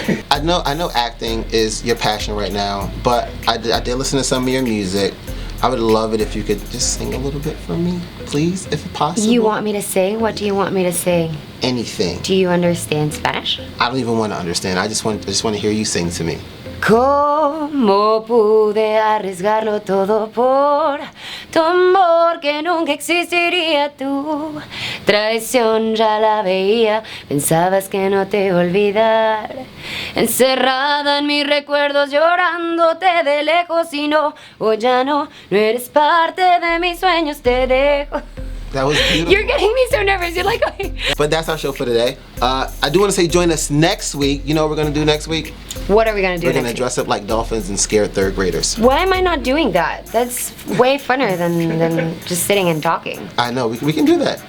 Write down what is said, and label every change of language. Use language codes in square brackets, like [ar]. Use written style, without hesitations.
[en] I know acting is your passion right now, but I did listen to some of your music. I would love it if you could just sing a little bit for me, please, if possible. You want me to sing? What do you want me to sing? Anything. Do you understand Spanish? I don't even want to understand. I just want to hear you sing to me. [es] ¿Cómo pude arriesgarlo todo por tu amor que nunca existiría? Tu traición ya la veía, pensabas que no te iba a olvidar. Encerrada en mis recuerdos, llorándote de lejos y no, o ya no eres parte de mis sueños, te dejo. [en] That was beautiful. You're getting me so nervous. You're like, okay. But that's our show for today. I do want to say join us next week. You know what we're going to do next week? What are we going to do We're going to dress up like dolphins and scare third graders. Why am I not doing that? That's way funner than just sitting and talking. I know. We can do that.